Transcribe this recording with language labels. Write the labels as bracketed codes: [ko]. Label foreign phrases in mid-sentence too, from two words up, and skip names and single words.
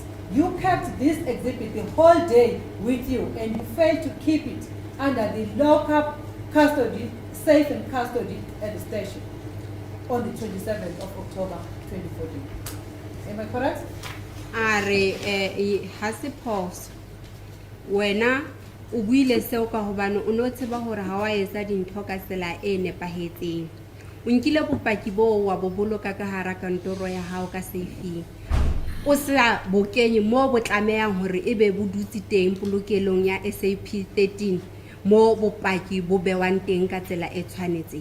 [en] You kept this exhibit the whole day with you, and you failed to keep it under the lockup custody, safe and custody at the station on the 27th of October 2014. Am I correct? [st] Hase pause. Wena o buile seo ka hobane o no tseba hore ha wa etsa dintho ka tsela e nepahetseng. O nkile bopaki bo wa bo boloka ka hara kantoro ya hao ka safe. O sa bokenye mo bo tlamehang hore ebe bo dutse teng polokelong ya SAP 13 mo bopaki bo bewang teng ka tsela e tshwanetseng.